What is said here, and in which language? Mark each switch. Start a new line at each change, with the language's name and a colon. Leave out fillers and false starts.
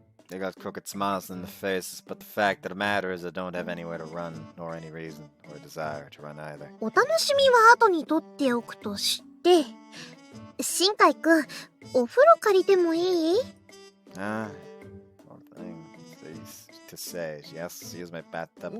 English: They got crooked smiles in the faces, but the fact of the matter is I don't have anywhere to run, nor any reason or desire to run either.
Japanese: お楽しみは後に取っておくとして、新海くん、お風呂借りてもいい？
English: One thing to say is yes, use my bathtub.